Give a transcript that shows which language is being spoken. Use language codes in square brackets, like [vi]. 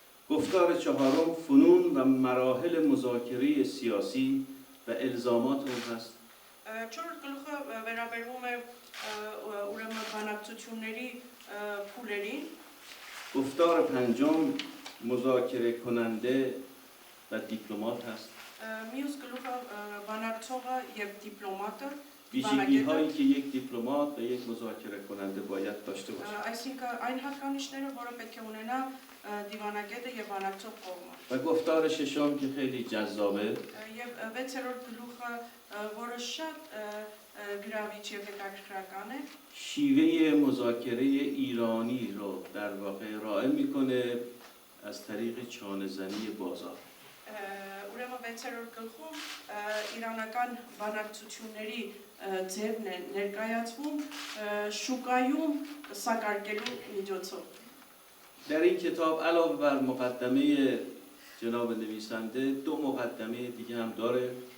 [fa] گفتار چهارم فنون و مراحل مذاکره سیاسی و الزامات اون هست. [hy] Չորրորդ գլուխը վերաբերվում է ուրեմն բանակցությունների փուլերին. [fa] گفتار پنجم مذاکره کننده و دیپلمات هست. [hy] Մյուս գլուխը բանակցողը եւ դիպլոմատը. [fa] ویژگی هایی که یک دیپلمات و یک مذاکره کننده باید داشته باشه. [hy] Այսինքն այն հատկանիշները, որը պետք է ունենա դիվանագետը եւ բանակցող կողմը. [fa] و گفتار ششم که خیلی جذابه. [hy] Եվ 6-րդ գլուխը, որը շատ գրավիչ եւ հետաքրքրական է. [fa] شیوه مذاکره ایرانی رو در واقع ارائه میکنه از طریق چانه‌زنی بازار. [hy] Ուրեմն 6-րդ գլխում իրանական բանակցությունների ձևն է ներկայացվում շուկայում սակարկելու միջոցով. [fa] در این کتاب علاوه بر مقدمه جناب نویسنده دو مقدمه دیگه هم داره.